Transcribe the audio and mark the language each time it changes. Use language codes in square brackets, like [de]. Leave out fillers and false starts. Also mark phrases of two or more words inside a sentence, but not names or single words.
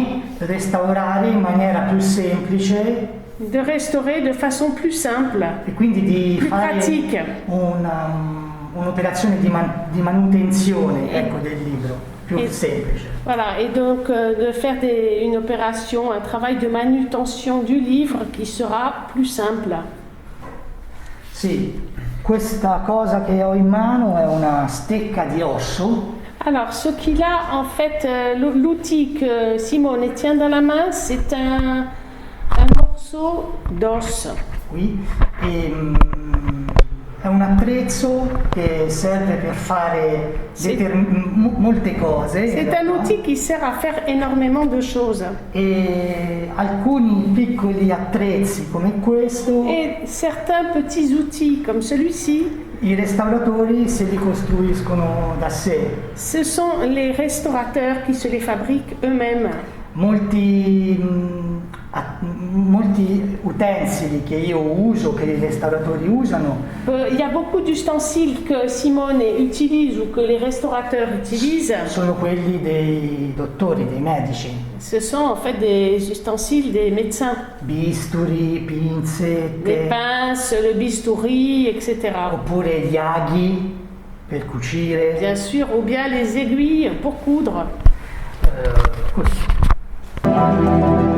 [it] di restaurare in maniera più semplice [fr] de restaurer de façon plus simple, [it] e quindi di [fr] plus [it] fare [fr] pratique. [it] un'operazione di manutenzione, ecco, del libro, più semplice. [fr] Voilà, et donc de faire une opération, un travail de manutention du livre qui sera plus simple. [it] Sì, questa cosa che ho in mano è una stecca di osso. [fr] Alors, ce qu'il a, en fait, l'outil que Simone tient dans la main, c'est un morceau d'os. [it] Qui è un attrezzo che serve per fare molte cose. [fr] C'est un outil qui sert à faire énormément de choses. [it] E alcuni piccoli attrezzi come questo, [fr] Et certains petits outils comme celui-ci, [it] i restauratori se li costruiscono da sé. [fr] ce sont les restaurateurs qui se les fabriquent eux-mêmes. [it] Molti utensili che io uso, che i restauratori usano, [fr] Il y a beaucoup d'ustensiles que Simone utilise ou que les restaurateurs utilisent. [it] sono quelli dei dottori, dei medici. [fr] Ce sont en fait des ustensiles des médecins. [it] Bisturi, pinze, [fr] Des pinces, le bistouri, etc. [it] oppure gli aghi per cucire. [fr] Bien sûr, ou bien les aiguilles pour coudre. [it] Così.